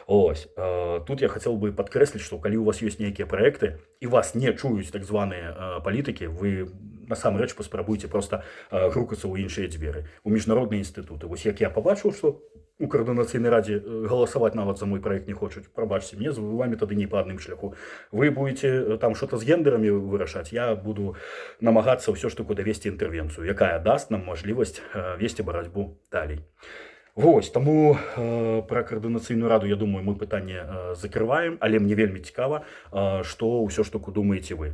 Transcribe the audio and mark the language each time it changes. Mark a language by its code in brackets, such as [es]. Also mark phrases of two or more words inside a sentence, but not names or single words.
[be] Тут я хацеў бы падкрэсліць, што калі у вас ёсць нейкія праекты і вас не чуюць так званыя палітыкі, вы насамрэч паспрабуйце проста грукацца ў іншыя дзверы, у міжнародныя інстытуты. Вось як я пабачыў, што у каардынацыйнай радзе галасаваць нават за мой праект не хочуць, прабачце, мне з вамі тады не па адным шляху. [ru] Вы будете там что-то [be] з гендерамі вырашаць, я буду намагацца ўсё ж таки давесці інтэрвенцыю, якая даст нам мажлівасць весці барацьбу далей. Вось, таму пра каардынацыйную раду, я думаю, мы пытанне закрываем, але мне вельмі цікава, што ўсё ж таки думаеце вы.